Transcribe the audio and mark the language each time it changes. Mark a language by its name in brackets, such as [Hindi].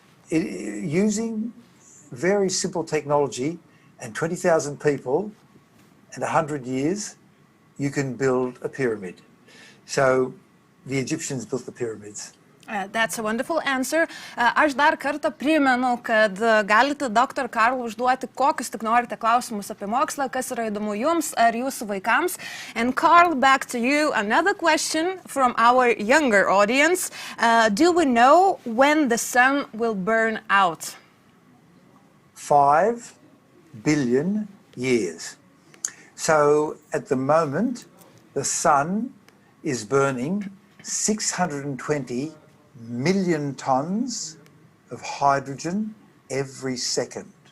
[English] Using very simple technology and 20,000 people and 100 years, you can build a pyramid. So the Egyptians built the pyramids. That's a wonderful answer. [Lithuanian] Aš dar kartą primenu, kad galite Dr. Karl užduoti kokius tik norite klausimus apie mokslą, kas yra įdomu jums ar jūsų vaikams. [English] And Karl, back to you. Another question from our younger audience. Do we know when the sun will burn out? 5 billion years. So at the moment, the sun is burning 620 million tons of hydrogen every second.